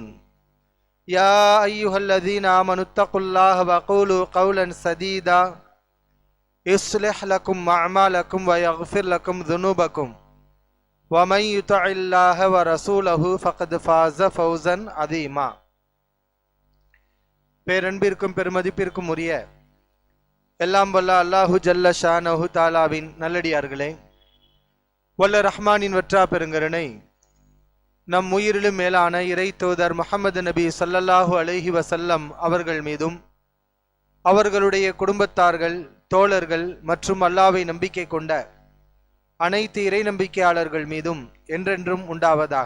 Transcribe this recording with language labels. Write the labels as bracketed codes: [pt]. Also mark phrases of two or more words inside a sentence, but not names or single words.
[ar] يا أيها الذين آمنوا اتقوا الله وقولوا قولا سديدا يصلح لكم أعمالكم ويغفر لكم ذنوبكم ومن يطع الله ورسوله فقد فاز فوزا عظيما. [ta] பேரன்பிற்கும் பெருமதிப்பிற்கும் உரிய எல்லாம் வல்ல [ar] الله جل شأنه [ta] தாலாவின் நல்லடியார்களே, வல்ல ரஹ்மானின் வற்றா பெருங்கருணை நம் உயிரிலும் மேலான இறை தூதர் முஹம்மது நபி [ar] صلى الله عليه وسلم [ta] அவர்கள் மீதும் அவர்களுடைய குடும்பத்தார்கள், தோழர்கள் மற்றும் அல்லாஹ்வை நம்பிக்கை கொண்ட அனைத்து இறை நம்பிக்கையாளர்கள் மீதும் என்றென்றும் உண்டாவதாக.